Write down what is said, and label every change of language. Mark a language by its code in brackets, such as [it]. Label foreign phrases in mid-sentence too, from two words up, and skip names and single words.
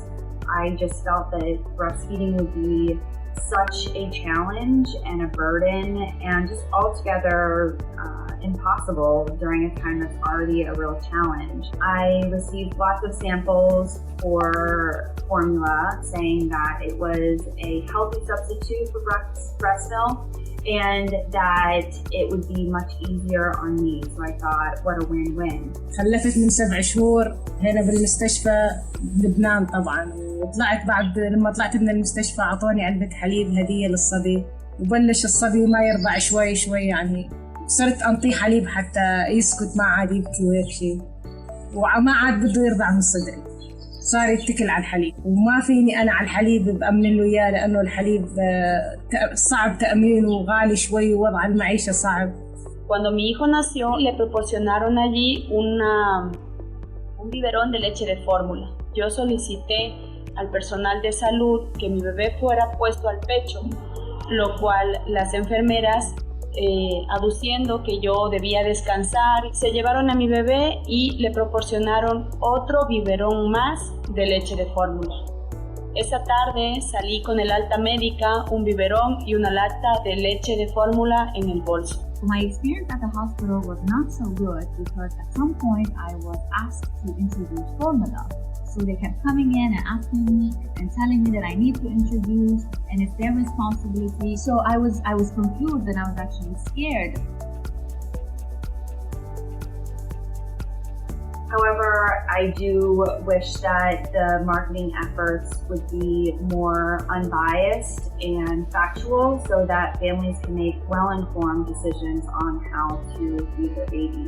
[en] I just felt that breastfeeding would be such a challenge and a burden and just altogether impossible during a time that's already a real challenge. I received lots of samples for formula saying that it was a healthy substitute for breast milk and that it would be much easier on me. So I thought, what a win-win. [ar] خلفت من 7 شهور هنا بالمستشفى بلبنان طبعا، وطلعت بعد لما طلعت من المستشفى أعطوني علبة حليب هدية للصبي، وبلش الصبي ما يرضع شوي شوي يعني صرت أنطيه حليب حتى يسكت ما عاد يبكي وهيك شيء، وما عاد بده يرضع من صدري، صار يتكل على الحليب، وما فيني أنا على الحليب بأمن له إياه لأنه الحليب صعب تأمينه وغالي شوي ووضع المعيشة صعب. [es] Cuando mi hijo nació, le proporcionaron allí un biberón de leche de fórmula. Yo solicité al personal de salud que mi bebé fuera puesto al pecho, lo cual las enfermeras, aduciendo que yo debía descansar, se llevaron a mi bebé y le proporcionaron otro biberón más de leche de fórmula. Esa tarde salí con el alta médica, un biberón y una lata de leche de fórmula en el bolso. [en] My experience at the hospital was not so good because at some point I was asked to introduce formula. So they kept coming in and asking me and telling me that I need to introduce and it's their responsibility. So I was confused and I was actually scared. However, I do wish that the marketing efforts would be more unbiased and factual so that families can make well-informed decisions on how to feed their babies.